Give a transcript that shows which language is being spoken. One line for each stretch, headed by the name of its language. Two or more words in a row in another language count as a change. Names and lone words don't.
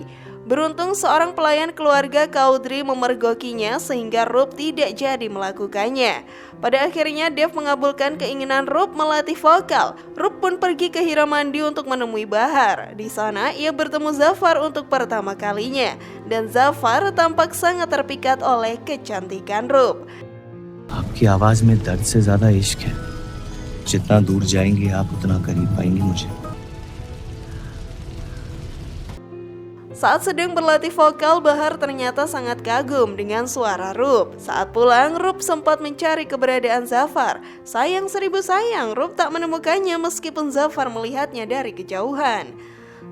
Indonesian: Beruntung seorang pelayan keluarga Chaudhary memergokinya sehingga Rup tidak jadi melakukannya. Pada akhirnya Dev mengabulkan keinginan Rup melatih vokal. Rup pun pergi ke Hiramandi untuk menemui Bahar. Di sana ia bertemu Zafar untuk pertama kalinya dan Zafar tampak sangat terpikat oleh kecantikan Rup.
Hindi: आपकी आवाज में दर्द से ज्यादा इश्क है। जितना दूर जाएंगे आप उतना करीब पाएंगे मुझे।
Indonesian: Saat sedang berlatih vokal, Bahar ternyata sangat kagum dengan suara Rup. Saat pulang, Rup sempat mencari keberadaan Zafar. Sayang seribu sayang, Rup tak menemukannya meskipun Zafar melihatnya dari kejauhan.